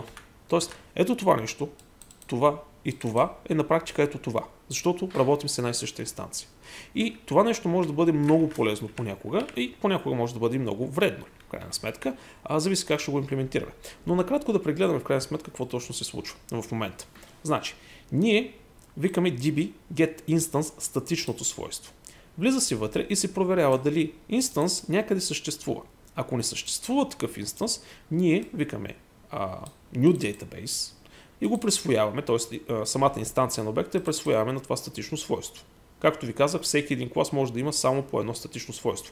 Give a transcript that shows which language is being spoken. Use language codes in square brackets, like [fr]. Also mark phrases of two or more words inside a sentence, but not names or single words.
[bg] Тоест, ето това нещо, това и това е на практика ето това. Защото работим с една и съща инстанция. И това нещо може да бъде много полезно понякога и понякога може да бъде много вредно. в крайна сметка, зависи как ще го имплементираме. Но накратко да прегледаме в крайна сметка какво точно се случва в момента. Значи, ние викаме [en] db get instance [bg] статичното свойство. Влиза си вътре и се проверява дали инстанс някъде съществува. Ако не съществува такъв инстанс, ние викаме [en] new database [bg] и го присвояваме, т.е. самата инстанция на обекта присвояваме на това статично свойство. Както ви казах, всеки един клас може да има само по едно статично свойство.